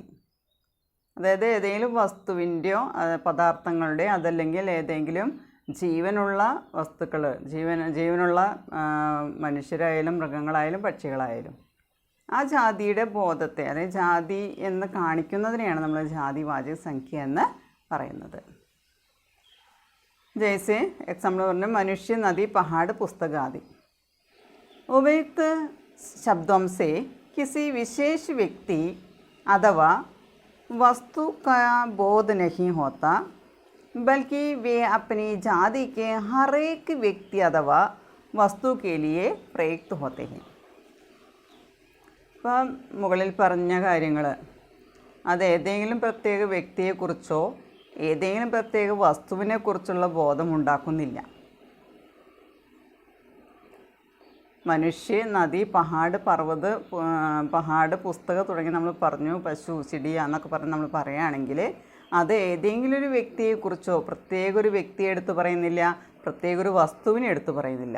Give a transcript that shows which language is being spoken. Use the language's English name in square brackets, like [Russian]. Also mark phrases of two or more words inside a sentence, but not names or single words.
[Malayalam] അതായത് ഏതെങ്കിലും വസ്തുവിൻ്റെയോ പദാർത്ഥങ്ങളുടെയോ അതല്ലെങ്കിൽ ഏതെങ്കിലും ജീവനുള്ള വസ്തുക്കൾ, ജീവനുള്ള മനുഷ്യരായാലും മൃഗങ്ങളായാലും പക്ഷികളായാലും ആ ജാതിയുടെ ബോധത്തെ, അതായത് ജാതി എന്ന് കാണിക്കുന്നതിനെയാണ് നമ്മൾ ജാതിവാചക സംഖ്യ എന്ന് പറയുന്നത്. [Hindi] जैसे एग्जाम्पल പറഞ്ഞാൽ मनुष्य, नदी, पहाड़, पुस्तक आदि. उपयुक्त शब्दों से किसी विशेष व्यक्ति अथवा वस्तु का बोध नहीं होता, बल्कि वे अपनी जाति के हर एक व्यक्ति अथवा वस्तु के लिए प्रयुक्त होते हैं. [Malayalam] ഇപ്പം മുകളിൽ പറഞ്ഞ കാര്യങ്ങൾ അത് ഏതെങ്കിലും പ്രത്യേക വ്യക്തിയെക്കുറിച്ചോ ഏതെങ്കിലും പ്രത്യേക വസ്തുവിനെക്കുറിച്ചുള്ള ബോധമുണ്ടാക്കുന്നില്ല. മനുഷ്യ, നദി, പഹാഡ്, പുസ്തകം തുടങ്ങി നമ്മൾ പറഞ്ഞു, പശു, ചിടിയ എന്നൊക്കെ പറഞ്ഞ് നമ്മൾ പറയുകയാണെങ്കിൽ അത് ഏതെങ്കിലും ഒരു വ്യക്തിയെക്കുറിച്ചോ പ്രത്യേക ഒരു വ്യക്തിയെ എടുത്ത് പറയുന്നില്ല, പ്രത്യേക ഒരു വസ്തുവിനെ എടുത്ത് പറയുന്നില്ല.